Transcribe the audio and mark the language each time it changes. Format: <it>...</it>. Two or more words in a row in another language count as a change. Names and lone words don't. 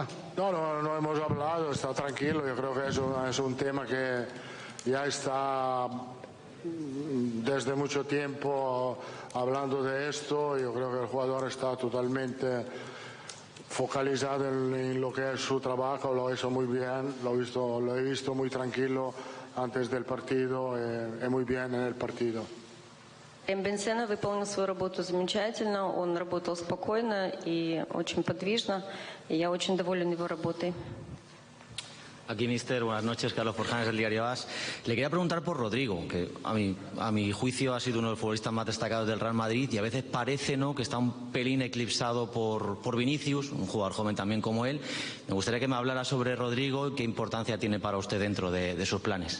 <es>No hemos hablado, está tranquilo. Yo creo que es un tema que ya está desde mucho tiempo hablando de esto. Yo creo que el jugador está totalmente focalizado en lo que es su trabajo, lo hizo muy bien, lo he visto muy tranquilo antes del partido и muy bien en el partido.</es> <ru>Бензена выполнил свою работу замечательно, он работал спокойно и очень подвижно, и я очень доволен его работой.</ru> <es>Aquí, mister, buenas noches, Carlos Forjanes del diario AS. Le quería preguntar por Rodrigo, que a mi juicio ha sido uno de los futbolistas más destacados del Real Madrid y a veces parece, ¿no?, que está un pelín eclipsado por Vinicius, un jugador joven también como él. Me gustaría que me hablara sobre Rodrigo y qué importancia tiene para usted dentro de sus planes.</es>